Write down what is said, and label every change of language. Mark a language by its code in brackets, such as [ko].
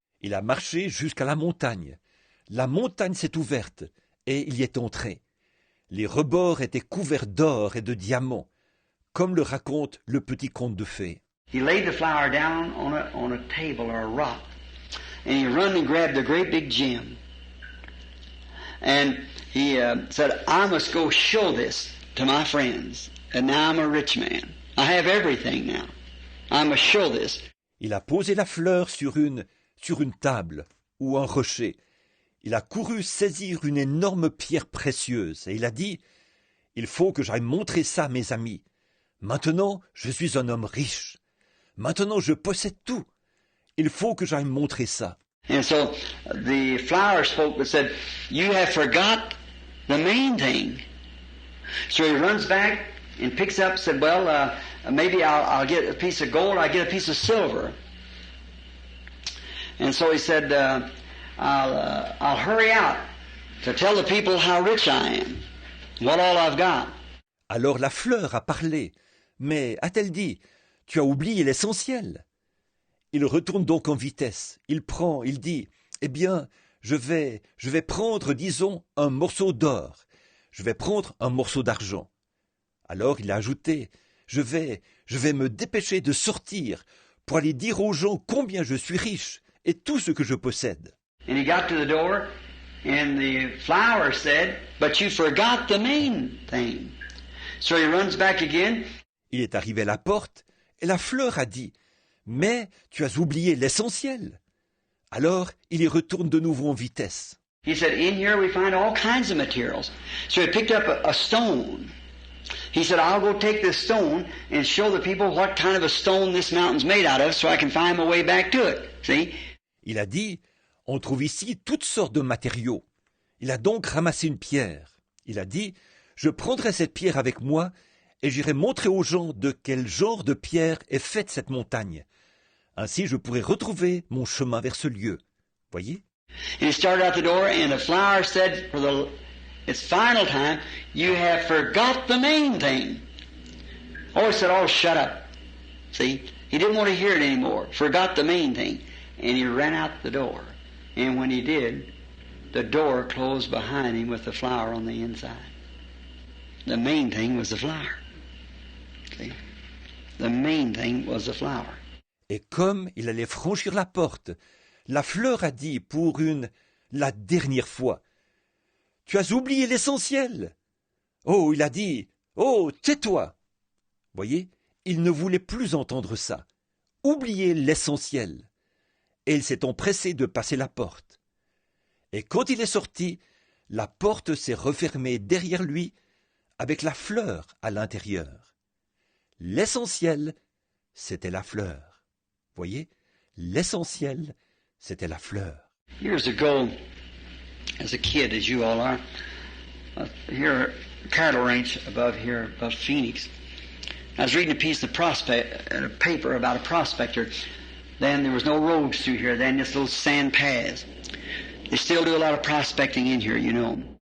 [fr] Il a marché jusqu'à la montagne. La montagne s'est ouverte et il y est entré. Les rebords étaient couverts d'or et de diamants, comme le raconte le petit conte de fées. [en] He laid the flower down on a table or a rock, and he run and grabbed a great big gem. And he said, I must go show this to my friends. And now I'm a rich man. I have everything now. I must show this. [fr] Il a posé la fleur sur une table ou un rocher. Il a couru saisir une énorme pierre précieuse et il a dit, il faut que j'aille montrer ça à mes amis. Maintenant, je suis un homme riche. Maintenant, je possède tout. Il faut que j'aille montrer ça. [en] And so the flower spoke but said, you have forgot the main thing. So he runs back and picks up, said, well, maybe I'll get a piece of gold, I'll get a piece of silver. And so he said, I'll hurry out to tell the people how rich I am, what all I've got. [fr] Alors la fleur a parlé, mais a-t-elle dit, tu as oublié l'essentiel? Il retourne donc en vitesse, il dit, eh bien, je vais prendre, disons, un morceau d'or, je vais prendre un morceau d'argent. Alors il a ajouté, je vais me dépêcher de sortir pour aller dire aux gens combien je suis riche et tout ce que je possède. [en] And he got to the door, and the flower said, but you forgot the main thing. So he runs back again. [fr] Il est arrivé à la porte, et la fleur a dit, mais tu as oublié l'essentiel. Alors il y retourne de nouveau en vitesse. [en] He said, in here we find all kinds of materials. So he picked up a stone. He said, I'll go take this stone and show the people what kind of a stone this mountain's made out of so I can find my way back to it. See? [fr] Il a dit, on trouve ici toutes sortes de matériaux. Il a donc ramassé une pierre. Il a dit, je prendrai cette pierre avec moi et j'irai montrer aux gens de quel genre de pierre est faite cette montagne. Ainsi, je pourrai retrouver mon chemin vers ce lieu. Voyez? [en] And he started out the door, and the flower said, for its final time, you have forgot the main thing. Oh, he said, oh, shut up. See? He didn't want to hear it anymore. Forgot the main thing. And he ran out the door. And when he did, the door closed behind him with the flower on the inside. The main thing was the flower. See? The main thing was the flower. [fr] Et comme il allait franchir la porte, la fleur a dit pour la dernière fois, « Tu as oublié l'essentiel !» Oh, il a dit, « Oh, tais-toi !» Voyez, il ne voulait plus entendre ça. Oubliez l'essentiel. Et il s'est empressé de passer la porte. Et quand il est sorti, la porte s'est refermée derrière lui avec la fleur à l'intérieur. L'essentiel, c'était la fleur. Voyez, l'essentiel, c'était la fleur. [en] Years ago, as a kid, as you all are, here, cattle ranch above Phoenix. I was reading a piece of a paper about a prospector. Then there was no roads through here. Then just little sand paths. They still do a lot of prospecting in here, you know.